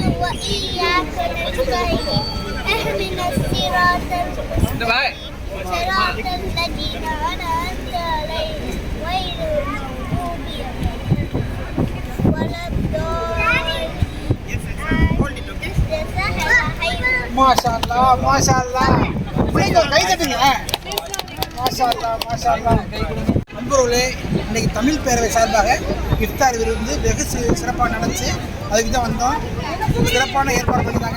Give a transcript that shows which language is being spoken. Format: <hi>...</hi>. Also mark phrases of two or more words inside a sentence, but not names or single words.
<ar>وإياك نستعين اهدنا الصراط المستقيم صراط الذين أنعمت عليهم غير المغضوب ولا الضالين. ما شاء الله، ما شاء الله.</ar> <ta>கை தட்டுங்க.</ta> <ar>ما شاء الله، ما شاء الله.</ar> <ta>நண்பர்களே, இன்னைக்கு தமிழ் பேரவை சார்பாக இஃப்தார் விருந்து வெகு சிறப்பாக நடந்துச்சு. அதுக்கு தான் வந்தோம். சிறப்பான ஏற்பாடு பண்ணியிருந்தாங்க.</ta>